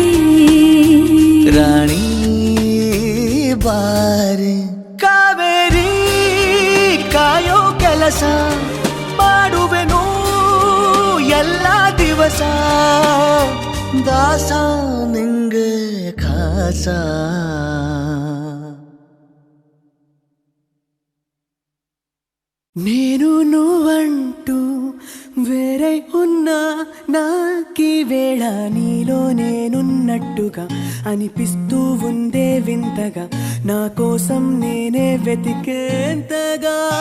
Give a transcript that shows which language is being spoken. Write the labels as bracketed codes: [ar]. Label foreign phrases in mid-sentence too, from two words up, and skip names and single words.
[kn] ರಾಣಿ ಬಾರಿ ಕಾವೇರಿ ಕಾಯೋ ಕೆಲಸ ಮಾಡುವೆನು ಎಲ್ಲ ದಿವಸ ದಾಸ ನಿಂಗೆ ಖಾಸ [te] నేను నువ్వంటూ వేరే ఉన్నా నాకీ వేళ నీలో నేనున్నట్టుగా అనిపిస్తూ ఉందే వింతగా నా కోసం నేనే వెతికేంతగా